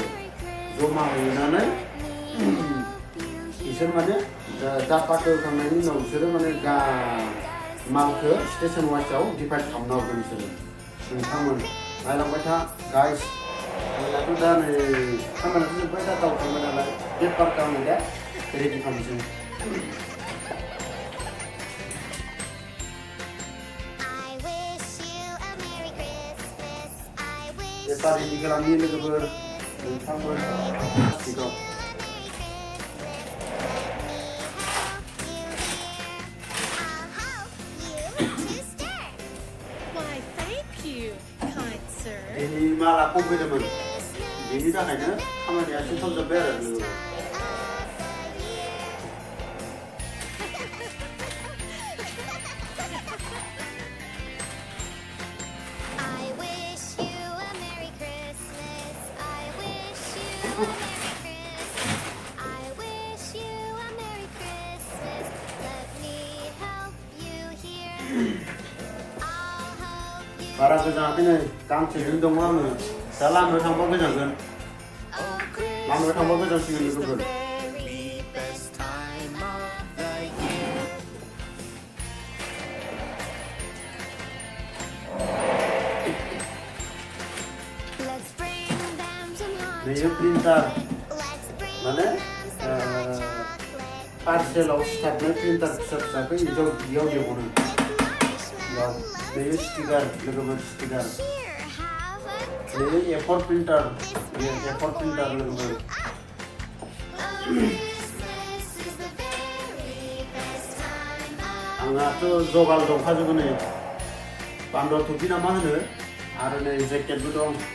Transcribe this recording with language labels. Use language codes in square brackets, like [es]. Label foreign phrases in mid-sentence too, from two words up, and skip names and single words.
[brx] जमा हैनानै बिसोर माने डाटाखौ होखांनायनि उनाव बिसोरो माने मालखौ स्टेसन वाइसआव डिभाइड खालामना हरगोन बिसोरो। नोंथांमोन नायलांबाय था गाइस। आंनाथ' दा नै खामानियाथ' जोब्बाय [en] data out [brx] खालामबाय नालाय पेपारखौ आङो दा रेडि खालामनोसै। [en] I wish you a Merry Christmas. I wish [brx] पेपार रेडि खालामनि लोगोफोर नोंथांमोन सिगाङाव। [en] Why, thank you, kind sir. [brx] दिनै माला खम फैदोंमोन बेनि थाखायनो खामानिया एसे थाब जोब्बाय आरो लोगोफोर। [en] I wish you a Merry Christmas. I wish you a Merry Christmas. I wish you a Merry Christmas. Let me help you here. I'll help you. [brx] बारा गोजानाखै नै गांसेजों दङ आङो दा लामायाव थांबा गोजांगोन। लामायाव थांबा गोजांसिगोन लोगोफोर। [en] Let's bring them some hot [brx] बेयो प्रिन्टार [en] Let's bring [brx] माने पार्सेलाव सिथाबनाय प्रिन्टार फिसा फिसाखौ इयाव दिहुनो। बेयो स्टिकार लोगोफोर स्टिकार। [en] here. Have a [brx] बेयो A4 प्रिन्टार लोगोफोर। [en] Christmas is the very best [brx] आंहाथ' जगाल दंखाजोबो नै बान्दार टुपि ना मा होनो आरो नै जेकेटबो दं